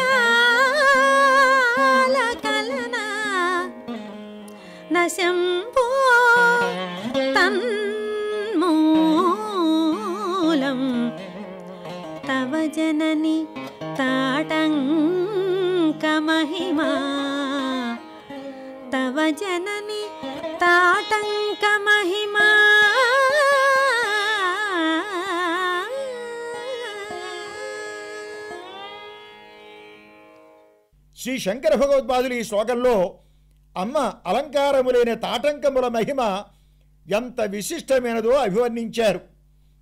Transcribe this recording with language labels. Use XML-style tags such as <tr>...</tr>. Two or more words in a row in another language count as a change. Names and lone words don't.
<sa>कालकलना न शम्भो तन्मूलम् तव जननि ताटङ्कमहिमा तव जननि ताटङ्कमहिमा</sa> <te>శ్రీ శంకర భగవత్పాదులు ఈ శ్లోకంలో అమ్మ అలంకారములైన తాటంకముల మహిమ ఎంత విశిష్టమైనదో అభివర్ణించారు.</te>